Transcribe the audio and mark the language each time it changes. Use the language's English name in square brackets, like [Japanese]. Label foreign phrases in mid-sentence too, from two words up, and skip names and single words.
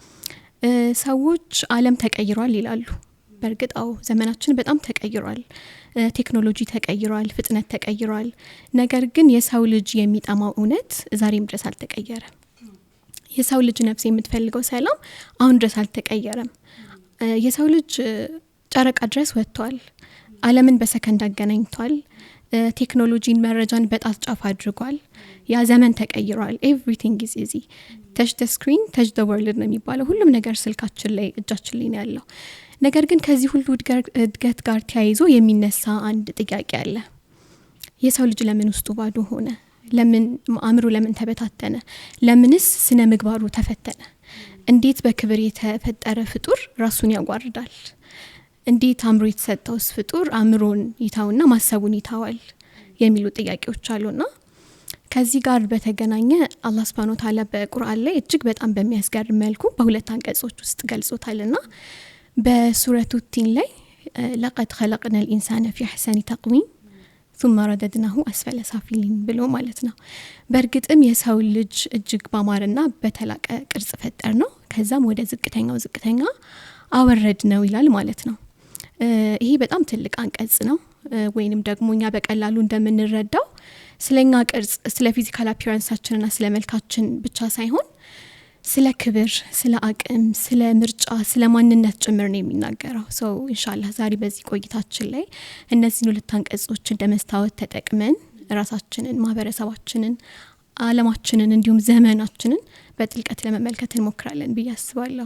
[Amharic] ሰዎች ዓለም ተቀይሯል ይላሉ። በርግጥ ዘመናችን በጣም ተቀይሯል። ቴክኖሎጂ ተቀይሯል፣ ፍጥነት ተቀይሯል። ነገር ግን የሰው ልጅ የሚጣማው እውነት ዛሬም ድረስ አልተቀየረም። የሰው ልጅ ነፍስ የምትፈልገው ሰላም አሁን ድረስ አልተቀየረም። የሰው ልጅ ጨረቃ ድረስ ወጥቷል። ዓለምን በሰከንድ አገናኝቷል። ቴክኖሎጂን መረጃን በጣት ጫፍ አድርጓል ያ ዘመን ተቀይሯል [English] everything is easy touch the screen touch the world [Amharic] ነው የሚባለው ሁሉም ነገር ስልካችን ላይ እጃችን ላይ ነው ያለው ነገር ግን ከዚህ ሁሉ እድገት ጋር ተያይዞ የሚነሳ አንድ ጥያቄ አለ የሰው ልጅ ለምን ውስጡ ባዶ ሆነ ለምን አእምሮ ለምን ተበታተነ ለምንስ ስነ ምግባሩ ተፈተነ እንዴት በክብር የተፈጠረ ፍጡር ራሱን ያጓርዳል እንዴት አእምሮ የተሰጠውስ ፍጡር አእምሮን ይታውና ማሰቡን ይታዋል የሚሉ ጥያቄዎች አሉና ከዚህ ጋር በተገናኘ አላህ [Arabic] سبحانه وتعالى [Amharic] በቁርአን ላይ እጅግ በጣም በሚያስገርም መልኩ በሁለት አንቀጾች ውስጥ ገልጾታልና በሱረቱ ቲን ላይ [Arabic] لقد خلقنا الانسان في احسن تقويم ثم رددناه اسفل سافلين [Amharic] ብሎ ማለት ነው በርግጥም የሰው ልጅ እጅግ ባማረና በተላቀ ቅርጽ ፈጠር ነው ከዛም ወደ ዝቅተኛ አወረድ ነው ይላል ማለት ነው ይሄ በጣም ትልቅ አንቀጽ ነው ወይንም ደግሞኛ በቀላሉ እንደምንረዳው ስለኛ ቅርጽ ስለ ፊዚካል አፒራንሳችንና ስለ መልካችን ብቻ ሳይሆን ስለ ክብር ስለ አቅም ስለ ምርጫ ስለ ማንነት ጭምር ነው የሚናገረው ሶ ኢንሻአላህ ዛሬ በዚህ ቆይታችን ላይ እነዚህን ሁለት አንቀጾች እንደመስታወት ተጠቅመን ራሳችንን ማህበረሰባችንን ዓለማችንን እንዲሁም ዘመናችንን በጥልቀት ለመመልከት እንሞክራለን ብዬ አስባለሁ